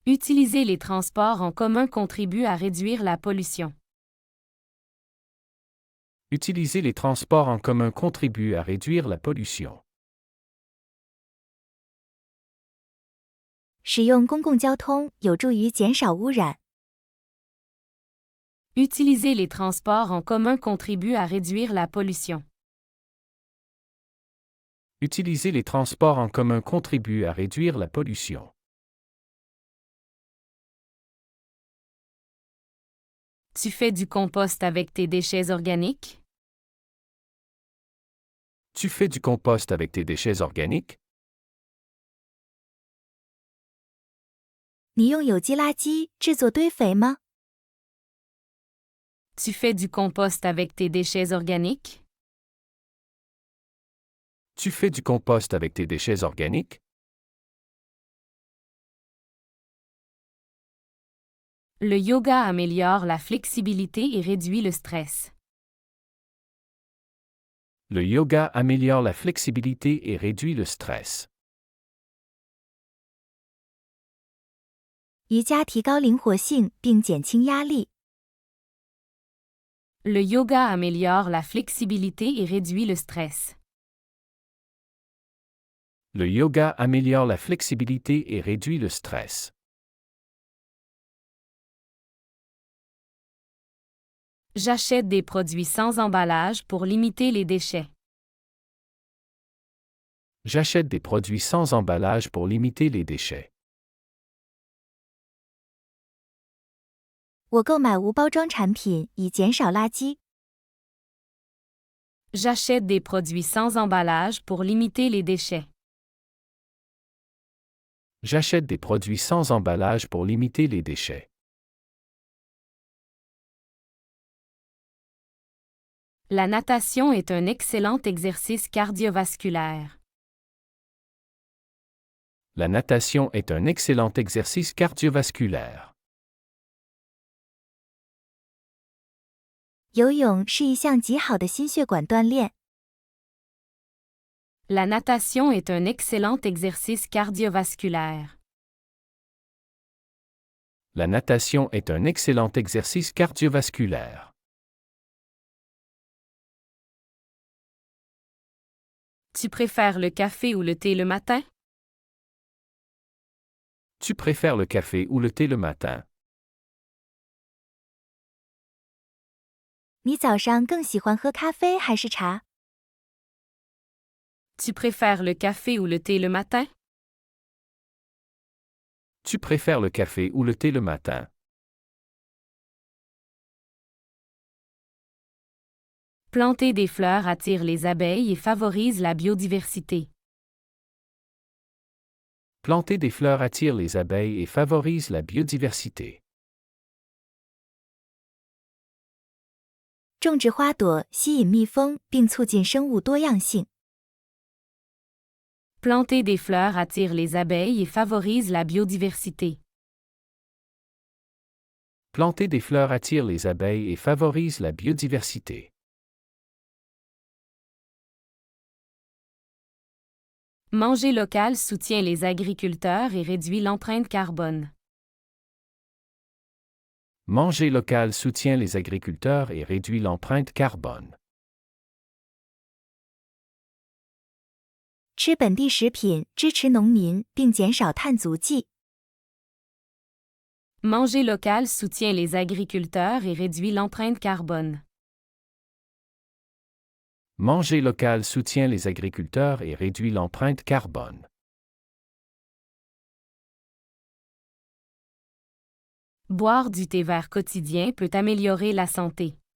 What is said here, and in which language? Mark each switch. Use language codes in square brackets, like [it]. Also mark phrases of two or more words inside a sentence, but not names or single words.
[fr] Utiliser les transports en commun contribue à réduire la pollution. Utiliser les transports en commun contribue à réduire la pollution. [zh] 使用公共交通有助于减少污染。 [fr] Utiliser les transports en commun contribue à réduire la pollution. Utiliser les transports en commun contribue à réduire la pollution. Tu fais du compost avec tes déchets organiques? Tu fais du compost avec tes déchets organiques? [zh] 你用有机垃圾制作堆肥吗？ [fr] Tu fais du compost avec tes déchets organiques? Tu fais du compost avec tes déchets organiques? Le yoga améliore la flexibilité et réduit le stress. Le yoga améliore la flexibilité et réduit le stress. [zh] 瑜伽提高灵活性并减轻压力。 [fr] Le yoga améliore la flexibilité et réduit le stress. Le yoga améliore la flexibilité et réduit le stress. J'achète des produits sans emballage pour limiter les déchets. J'achète des produits sans emballage pour limiter les déchets. [zh] 我购买无包装产品以减少垃圾。 [fr] J'achète des produits sans emballage pour limiter les déchets. J'achète des produits sans emballage pour limiter les déchets. La natation est un excellent exercice cardiovasculaire. La natation est un excellent exercice cardiovasculaire. [zh] 游泳是一项极好的心血管锻炼。 [fr] La natation est un excellent exercice cardiovasculaire. La natation est un excellent exercice cardiovasculaire. Tu préfères le café ou le thé le matin? Tu préfères le café ou le thé le matin? [zh] 你早上更喜欢喝咖啡还是茶？ [fr] Tu préfères le café ou le thé le matin? Tu préfères le café ou le thé le matin? Planter des fleurs attire les abeilles et favorise la biodiversité. Planter des fleurs attire les abeilles et favorise la biodiversité. [zh] 种植花朵吸引蜜蜂并促进生物多样性。 [fr] Planter des fleurs attire les abeilles et favorise la biodiversité. Planter des fleurs attire les abeilles et favorise la biodiversité. Manger local soutient les agriculteurs et réduit l'empreinte carbone. Manger local soutient les agriculteurs et réduit l'empreinte carbone. [zh] 吃本地食品支持农民并减少碳足迹。 [fr] Manger local soutient les agriculteurs et réduit l'empreinte carbone. Manger local soutient les agriculteurs et réduit l'empreinte carbone. Boire du thé vert quotidien peut améliorer la santé.